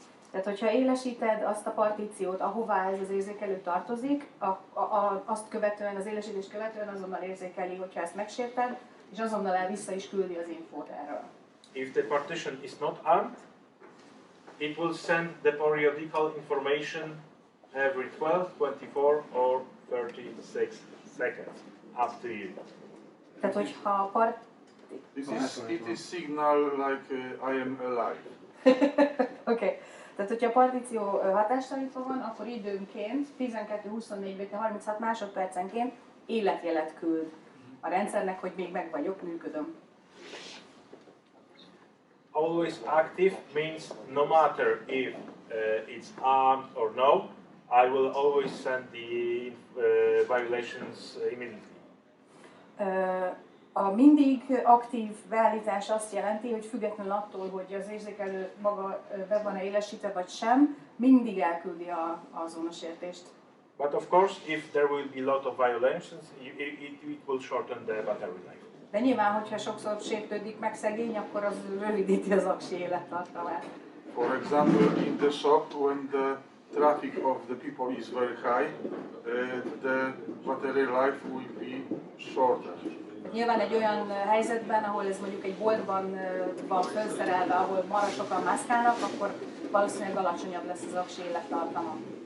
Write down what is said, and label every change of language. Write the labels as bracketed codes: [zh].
[hu] Tehát, hogyha élesíted azt a partíciót, ahová ez az érzékelő tartozik, azt követően, az élesítést követően azonnal érzékeli, hogyha ezt megsérted, és azonnal vissza is küldi az infót erről. [en] If the partition is not armed, it will send the periodical information every 12, 24 or 36 seconds, up to you. [hu] Tehát, hogyha [en] It is signal like I am alive. Okay. [hu] Tehát, hogyha a partíció hatástalanítva van, akkor időnként 12-24 vagy 36 másodpercenként életjelet küld a rendszernek, hogy még meg vagyok, működöm. [en] Always active means no matter if it's armed or no, I will always send the violations immediately. [hu] A mindig aktív beállítás azt jelenti, hogy függetlenül attól, hogy az érzékelő maga be van-e élesítve vagy sem, mindig elküldi a zónasértést. [en] But of course, if there will be a lot of violations, it will shorten the battery life. [hu] De nyilván, hogyha sokszor sértődik meg szegény, akkor az rövidíti az aksi élettartamát. [en] For example, in the shop, when the traffic of the people is very high, the battery life will be shorter. [hu] Nyilván egy olyan helyzetben, ahol ez mondjuk egy boltban van felszerelve, ahol marha sokan mászkálnak, akkor valószínűleg alacsonyabb lesz az aksi élettartama.